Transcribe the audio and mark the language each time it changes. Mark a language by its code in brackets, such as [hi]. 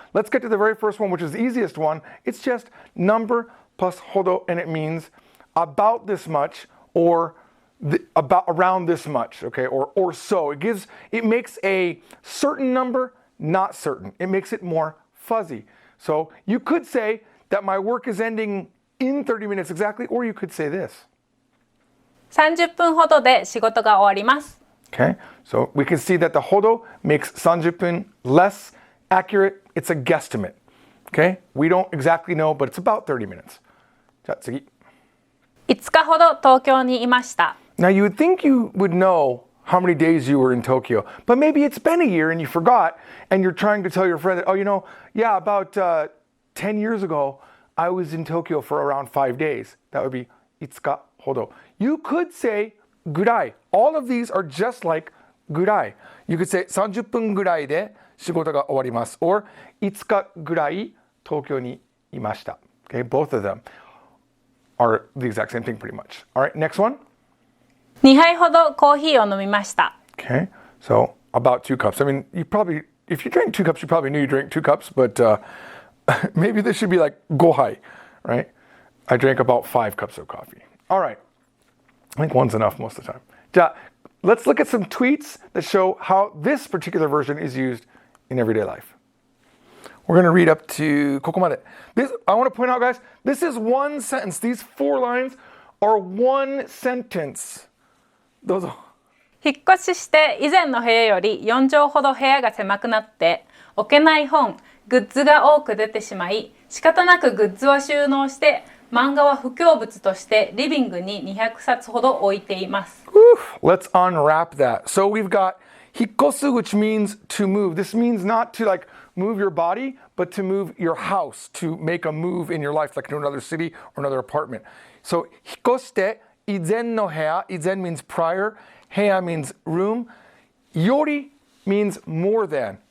[en] Let's get to the very first one, which is the easiest one. It's just number plus HODO, and it means about this much or about around this much, okay, or so. It makes a certain number not certain. It makes it more fuzzy. So you could say that my work is ending in 30 minutes exactly, or you could say this. [ja] 30分ほどで仕事が終わります。 [en] Okay, so we can see that the HODO makes 30分 less accurate. It's a guesstimate. Okay, we don't exactly know, but it's about 30 minutes. [ja] じゃあ次。 5日ほど東京にいました。 [en] Now you would think you would know how many days you were in Tokyo, but maybe it's been a year and you forgot, and you're trying to tell your friend that, oh, about 10 years ago, I was in Tokyo for around 5 days. That would be 5日ほど. You could say ぐらい. All of these are just like ぐらい. You could say [ja] 30分ぐらいで仕事が終わります. [en] Or [ja] 5日ぐらい東京にいました. [en] Okay, both of them are the exact same thing pretty much. All right, next one. [ja] 2杯ほどコーヒーを飲みました。 [en] Okay, so about 2 cups. I mean, if you drink 2 cups, you probably knew you drank 2 cups, but maybe this should be like 5杯, right? I drank about 5 cups of coffee. All right. I think one's enough most of the time. じゃあ let's look at some tweets that show how this particular version is used in everyday life. We're going to read up to ここまで. I want to point out, guys, this is one sentence. These 4 lines are one sentence. [ja] どうぞ。引っ越しして以前の部屋より4畳ほど部屋が狭くなって置けない本、グッズが多く出てしまい仕方なくグッズは収納して漫画は不況物としてリビングに200冊ほど置いています。 [en] Let's unwrap that. So we've got 引っ越す, which means to move. This means not to like move your body, but to move your house, to make a move in your life, like to another city or another apartment. So 引っ越して以前の部屋, 以前 means prior, 部屋 means room, より means more than.